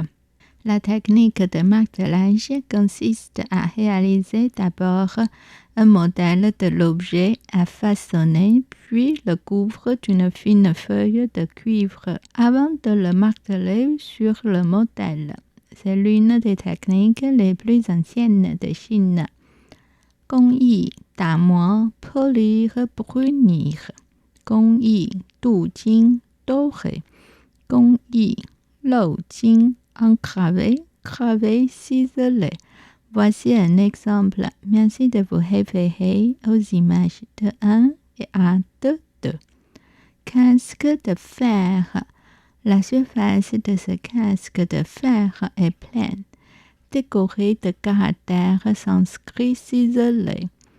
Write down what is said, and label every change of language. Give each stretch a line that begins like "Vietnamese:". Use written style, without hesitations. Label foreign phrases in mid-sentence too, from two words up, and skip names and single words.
French: La technique de martelage consiste à réaliser d'abord un modèle de l'objet à façonner, puis le couvre d'une fine feuille de cuivre avant de le marteler sur le modèle. C'est l'une des techniques les plus anciennes de Chine.
Chinese: 工艺打磨
French: polir brunir.
Chinese: 工艺镀金
French: dorer.
Chinese: 工艺镂金
French: engraver, graver, ciseler. Voici un exemple. Merci de vous référer aux images de 1 et de 2. Casque de fer. La surface de ce casque de fer est pleine, décorée de caractères sanscrits ciselés.